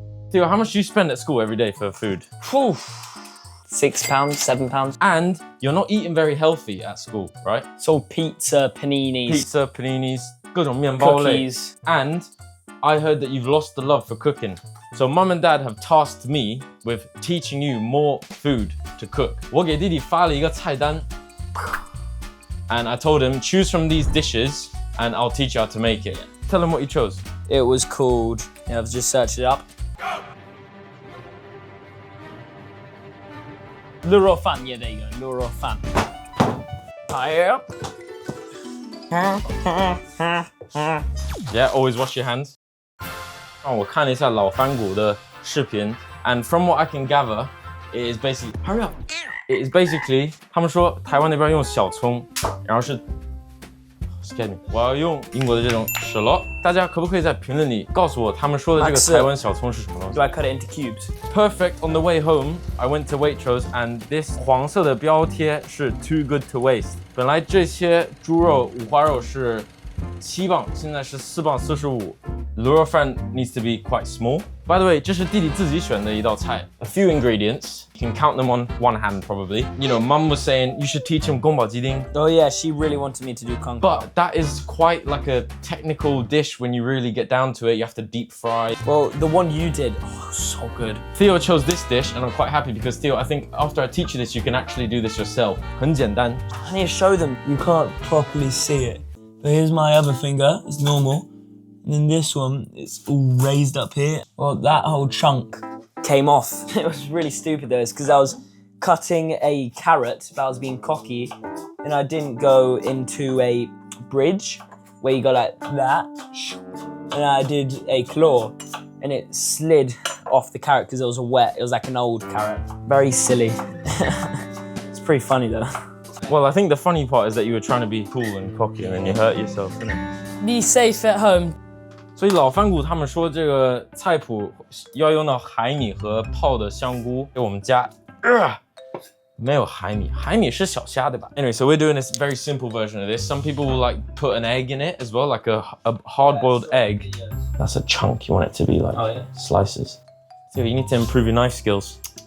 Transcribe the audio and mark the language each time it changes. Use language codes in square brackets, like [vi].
[en] Theo, how much do you spend at school every day for food? Whew. £6, £7. And you're not eating very healthy at school, right? So pizza, paninis, Pizza, paninis, [zh] 各种面包类 [en] cookies. And I heard that you've lost the love for cooking. So mum and dad have tasked me with teaching you more food to cook. [zh] 我给弟弟发了一个菜单 [en] and I told him, choose from these dishes and I'll teach you how to make it. Tell him what you chose. It was called, I've just searched it up. 卤肉饭, yeah, there you go, 卤肉饭. Yep. Yeah, always wash your hands. [zh] 我看了一下老翻谷的视频 [en] and from what I can gather, it is basically hurry up. It is basically [zh] 他们说台湾那边用小葱，然后是 [en] Excuse me， [zh] 我要用英国的这种 shallot。大家可不可以在评论里告诉我他们说的这个台湾小葱是什么东西 [en] Do I cut it into cubes? Perfect. On the way home, I went to Waitrose and this [zh] 黄色的标贴是 [en] too good to waste。 [zh] 本来这些猪肉五花肉是7磅，现在是4磅45。 [en] 卤肉饭 needs to be quite small. By the way, [zh] 这是弟弟自己选的一道菜。 [en] A few ingredients. You can count them on one hand probably. You know, Mum was saying you should teach him 宫保鸡丁。 Oh yeah, she really wanted me to do kung pao. But that is quite like a technical dish when you really get down to it. You have to deep fry. Well, the one you did, so good. Theo chose this dish and I'm quite happy because Theo, I think after I teach you this, you can actually do this yourself. [zh] 很简单。 [en] I need to show them. You can't properly see it. But here's my other finger, it's normal. And then this one, it's all raised up here. Well, that whole chunk came off. It was really stupid though, it's because I was cutting a carrot, but I was being cocky, and I didn't go into a bridge where you go like that. And I did a claw, and it slid off the carrot because it was wet. It was like an old carrot. Very silly. It's pretty funny though. Well, I think the funny part is that you were trying to be cool and cocky and then you hurt yourself, didn't it? Be safe at home. [zh] 所以老翻谷他们说这个菜谱要用到海米和泡的香菇。给我们家，没有海米，海米是小虾对吧 [en] ？Anyway, so we're doing this very simple version of this. Some people will like put an egg in it as well, like a hard-boiled egg. That's a chunk. You want it to be like slices. So you need to improve your knife skills.